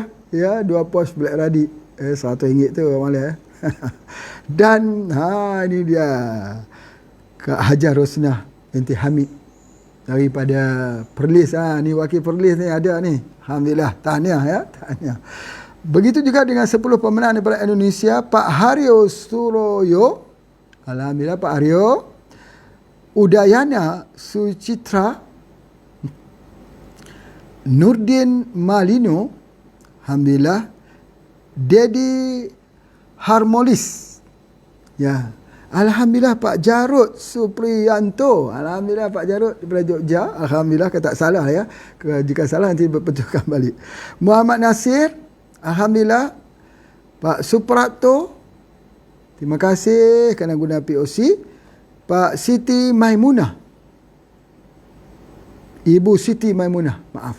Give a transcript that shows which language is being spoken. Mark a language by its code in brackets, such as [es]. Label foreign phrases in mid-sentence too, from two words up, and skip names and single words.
[ms] Ya, 2 pos Black Radit. RM100 tu Abang Leh. Dan ini dia Kak Hajar Rosnah binti Hamid daripada Perlis. Ni wakil Perlis ni ada ni. Alhamdulillah. Tahniah ya. Tahniah. Begitu juga dengan 10 pemenang daripada Indonesia. Pak Haryo Suroyo. Alhamdulillah Pak Haryo. Udayana Sucitra. Nurdin Malino. Alhamdulillah. Dedi Harmolis. Ya. Alhamdulillah Pak Jarud Supriyanto. Alhamdulillah Pak Jarud daripada Jogja. Alhamdulillah, kalau tak salah ya. Jika salah nanti betulkan balik. Muhammad Nasir. Alhamdulillah. Pak Suprapto. Terima kasih kerana guna POC. Pak Siti Maimunah. Ibu Siti Maimunah. Maaf.